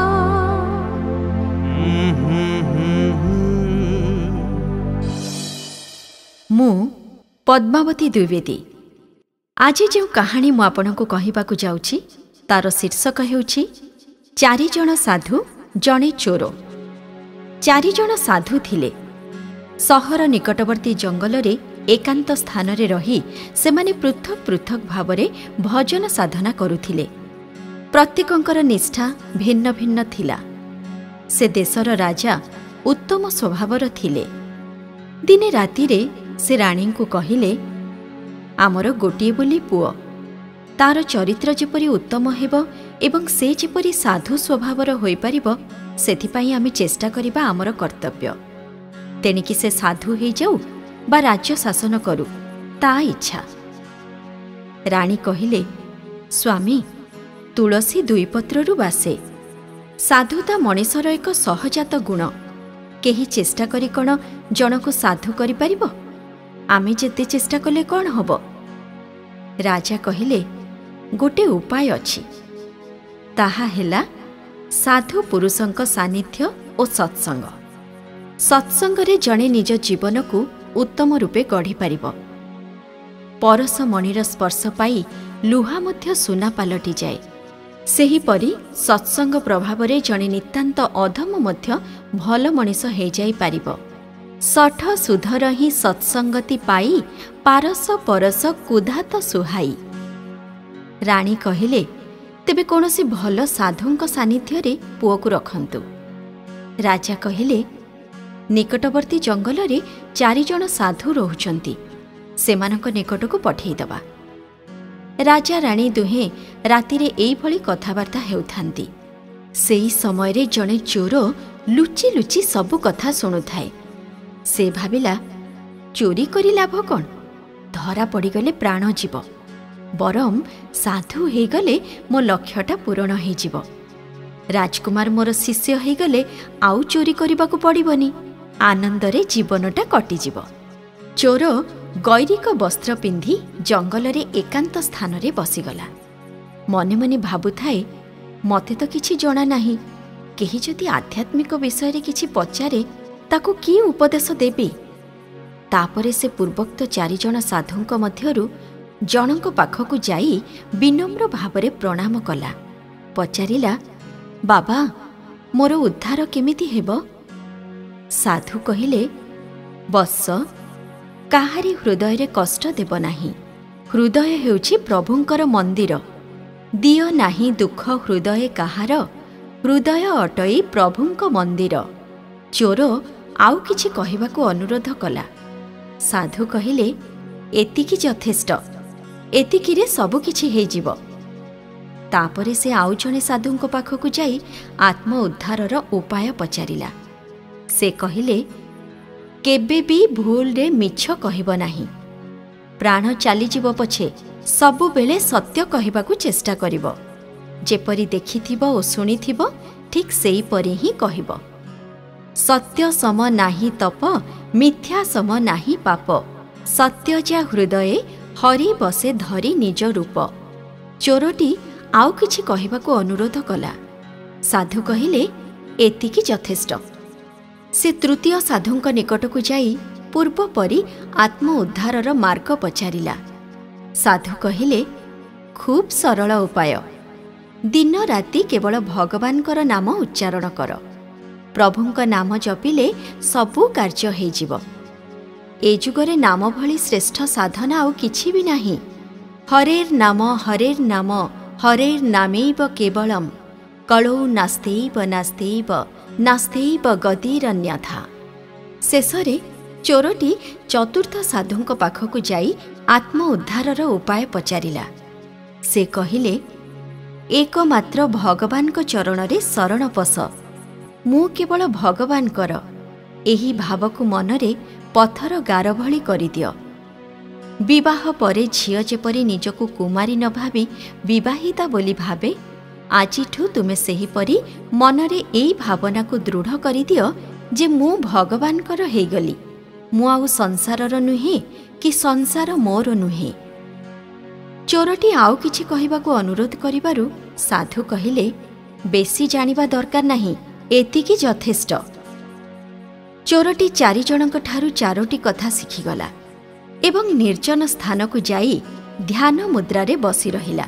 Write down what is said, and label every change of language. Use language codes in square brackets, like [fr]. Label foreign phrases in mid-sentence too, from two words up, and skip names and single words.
[or] ମୁଁ ପଦ୍ମାବତୀ ଦ୍ୱିବେଦୀ ଆଜି ଯୋ କାହାଣୀ ମୁଁ ଆପଣଙ୍କୁ କହିବାକୁ ଯାଉଛି ତା'ର ଶୀର୍ଷକ ହେଉଛି ଚାରି ଜଣ ସାଧୁ ଜଣେ ଚୋର। ଚାରି ଜଣ ସାଧୁ ଥିଲେ। ସହର ନିକଟବର୍ତ୍ତୀ ଜଙ୍ଗଲ ରେ ଏକାନ୍ତ ସ୍ଥାନ ରେ ରହି ସେମାନେ ପୃଥକ ପୃଥକ ଭାବରେ ଭଜନ ସାଧନା କରୁଥିଲେ। ପ୍ରତ୍ୟେକଙ୍କର ନିଷ୍ଠା ଭିନ୍ନ ଭିନ୍ନ ଥିଲା। ସେ ଦେଶର ରାଜା ଉତ୍ତମ ସ୍ୱଭାବର ଥିଲେ। ଦିନେ ରାତି ରେ ସେ ରାଣୀ କୁ କହିଲେ ଆମର ଗୋଟିଏ ବୋଲି ପୁଅ ତା'ର ଚରିତ୍ର ଯେପରି ଉତ୍ତମ ହେବ ଏବଂ ସେ ଯେପରି ସାଧୁ ସ୍ୱଭାବର ହୋଇ ପାରିବ ସେଥିପାଇଁ ଆମେ ଚେଷ୍ଟା କରିବା ଆମର କର୍ତ୍ତବ୍ୟ। ତେଣିକି ସେ ସାଧୁ ହୋଇ ଯାଉ ବା ରାଜ୍ୟ ଶାସନ କରୁ ତା' ଇଚ୍ଛା। ରାଣୀ କହିଲେ ସ୍ୱାମୀ ତୁଳସୀ ଦୁଇ ପତ୍ରରୁ ବାସେ। ସାଧୁତା ମଣିଷର ଏକ ସହଜାତ ଗୁଣ। କେହି ଚେଷ୍ଟା କରି କଣ ଜଣକୁ ସାଧୁ କରି ପାରିବ? ଆମେ ଯେତେ ଚେଷ୍ଟା କଲେ କଣ ହେବ? ରାଜା କହିଲେ ଗୋଟେ ଉପାୟ ଅଛି। ତାହା ହେଲା ସାଧୁ ପୁରୁଷଙ୍କ ସାନିଧ୍ୟ ଓ ସତ୍ସଙ୍ଗ। ସତ୍ସଙ୍ଗରେ ଜଣେ ନିଜ ଜୀବନ କୁ ଉତ୍ତମ ରୂପେ ଗଢ଼ି ପାରିବ। ପରଶ ମଣିର ସ୍ପର୍ଶ ପାଇ ଲୁହା ମଧ୍ୟ ସୁନା ପାଲଟି ଯାଏ। ସେହିପରି ସତ୍ସଙ୍ଗ ପ୍ରଭାବରେ ଜଣେ ନିତାନ୍ତ ଅଧମ ମଧ୍ୟ ଭଲ ମଣିଷ ହୋଇ ଯାଇ ପାରିବ। [hi] सठ सुधर ही सत्संगति पाई पारस परस कुधात सुहाई। [or] ରାଣୀ କହିଲେ ତେବେ କୌଣସି ଭଲ ସାଧୁଙ୍କ ସାନିଧ୍ୟ ରେ ପୁଅ କୁ ରଖନ୍ତୁ। ରାଜା କହିଲେ ନିକଟବର୍ତ୍ତୀ ଜଙ୍ଗଲ ରେ ଚାରି ଜଣ ସାଧୁ ରହୁଛନ୍ତି। ସେମାନଙ୍କ ନିକଟ କୁ ପଠାଇ ଦେବା। ରାଜା ରାଣୀ ଦୁହେଁ ରାତି ରେ ଏଇ ଭଳି କଥାବାର୍ତ୍ତା ହେଉଥାନ୍ତି। ସେଇ ସମୟ ରେ ଜଣେ ଚୋର ଲୁଚି ଲୁଚି ସବୁ କଥା ଶୁଣୁଥାଏ। ସେ ଭାବିଲା ଚୋରି କରି ଲାଭ କଣ? ଧରା ପଡ଼ିଗଲେ ପ୍ରାଣ ଯିବ। ବରମ ସାଧୁ ହୋଇ ଗଲେ ମୋ ଲକ୍ଷ୍ୟଟା ପୂରଣ ହେବ। ରାଜକୁମାର ମୋର ଶିଷ୍ୟ ହୋଇ ଗଲେ ଆଉ ଚୋରି କରିବାକୁ ପଡ଼ିବନି। ଆନନ୍ଦରେ ଜୀବନଟା କଟିଯିବ। ଚୋର ଗୈରିକ ବସ୍ତ୍ର ପିନ୍ଧି ଜଙ୍ଗଲ ରେ ଏକାନ୍ତ ସ୍ଥାନ ରେ ବସିଗଲା। ମନେ ମନେ ଭାବୁଥାଏ ମତେ ତ କିଛି ଜଣା ନାହିଁ। କେହି ଯଦି ଆଧ୍ୟାତ୍ମିକ ବିଷୟ ରେ କିଛି ପଚାରେ ତାକୁ କି ଉପଦେଶ ଦେବି? ତାପରେ ସେ ପୂର୍ବୋକ୍ତ ଚାରି ଜଣ ସାଧୁଙ୍କ ମଧ୍ୟରୁ ଜଣକ ପାଖକୁ ଯାଇ ବିନମ୍ର ଭାବରେ ପ୍ରଣାମ କଲା। ପଚାରିଲା ବାବା ମୋର ଉଦ୍ଧାର କେମିତି ହେବ? ସାଧୁ କହିଲେ ବସ କାହାରି ହୃଦୟ ରେ କଷ୍ଟ ଦେବ ନାହିଁ। ହୃଦୟ ହେଉଛି ପ୍ରଭୁଙ୍କର ମନ୍ଦିର। ଦିଅ ନାହିଁ ଦୁଃଖ ହୃଦୟ କାହାର। ହୃଦୟ ଅଟଇ ପ୍ରଭୁଙ୍କ ମନ୍ଦିର। ଚୋର ଆଉ କିଛି କହିବାକୁ ଅନୁରୋଧ କଲା। ସାଧୁ କହିଲେ ଏତିକି ଯଥେଷ୍ଟ। ଏତିକିରେ ସବୁ କିଛି ହୋଇଯିବ। ତାପରେ ସେ ଆଉ ଜଣେ ସାଧୁଙ୍କ ପାଖକୁ ଯାଇ ଆତ୍ମ ଉଦ୍ଧାରର ଉପାୟ ପଚାରିଲା। ସେ କହିଲେ କେବେ ବି ଭୁଲ ରେ ମିଛ କହିବ ନାହିଁ। ପ୍ରାଣ ଚାଲି ଯିବ ପଛେ ସବୁ ବେଳେ ସତ୍ୟ କହିବାକୁ ଚେଷ୍ଟା କରିବ। ଯେପରି ଦେଖିଥିବ ଓ ଶୁଣିଥିବ ଠିକ ସେଇ ପରି ହିଁ କହିବ। ସତ୍ୟ ସମ ନାହିଁ ତପ ମିଥ୍ୟା ସମ ନାହିଁ ପାପ। ସତ୍ୟ ଯା ହୃଦୟେ ହରି ବସେ ଧରି ନିଜ ରୂପ। ଚୋରଟି ଆଉ କିଛି କହିବାକୁ ଅନୁରୋଧ କଲା। ସାଧୁ କହିଲେ ଏତିକି ଯଥେଷ୍ଟ। ସେ ତୃତୀୟ ସାଧୁଙ୍କ ନିକଟକୁ ଯାଇ ପୂର୍ବ ପରି ଆତ୍ମ ଉଦ୍ଧାରର ମାର୍ଗ ପଚାରିଲା। ସାଧୁ କହିଲେ ଖୁବ ସରଳ ଉପାୟ। ଦିନ ରାତି କେବଳ ଭଗବାନଙ୍କର ନାମ ଉଚ୍ଚାରଣ କର। ପ୍ରଭୁଙ୍କ ନାମ ଜପିଲେ ସବୁ କାର୍ଯ୍ୟ ହୋଇଯିବ। ଏ ଯୁଗରେ ନାମ ଭଳି ଶ୍ରେଷ୍ଠ ସାଧନା ଆଉ କିଛି ବି ନାହିଁ। [sa] हरेर नाम हरेर नामैव केवलम। कलौ नास्तेैव नास्तेैव नास्तेैव गतिरन्यथा। [or] ଶେଷରେ ଚୋରଟି ଚତୁର୍ଥ ସାଧୁଙ୍କ ପାଖକୁ ଯାଇ ଆତ୍ମ ଉଦ୍ଧାରର ଉପାୟ ପଚାରିଲା। ସେ କହିଲେ ଏକମାତ୍ର ଭଗବାନଙ୍କ ଚରଣରେ ଶରଣ ପଶ। ମୁଁ କେବଳ ଭଗବାନଙ୍କର ଏହି ଭାବକୁ ମନରେ ପଥର ଗାର ଭଳି କରିଦିଅ। ବିବାହ ପରେ ଝିଅ ଯେପରି ନିଜକୁ କୁମାରୀ ନ ଭାବି ବିବାହିତା ବୋଲି ଭାବେ ଆଜିଠୁ ତୁମେ ସେହିପରି ମନରେ ଏଇ ଭାବନା କୁ ଦୃଢ଼ କରିଦିଅ ଯେ ମୁଁ ଭଗବାନଙ୍କର ହୋଇଗଲି। ମୁଁ ଆଉ ସଂସାରର ନୁହେଁ କି ସଂସାର ମୋର ନୁହେଁ। ଚୋରଟି ଆଉ କିଛି କହିବାକୁ ଅନୁରୋଧ କରିବାରୁ ସାଧୁ କହିଲେ, ବେଶୀ ଜାଣିବା ଦରକାର ନାହିଁ, ଏତିକି ଯଥେଷ୍ଟ। ଚୋରଟି 4 ଜଣଙ୍କଠାରୁ 4ଟି କଥା ଶିଖିଗଲା ଏବଂ ନିର୍ଜନ ସ୍ଥାନକୁ ଯାଇ ଧ୍ୟାନ ମୁଦ୍ରାରେ ବସି ରହିଲା।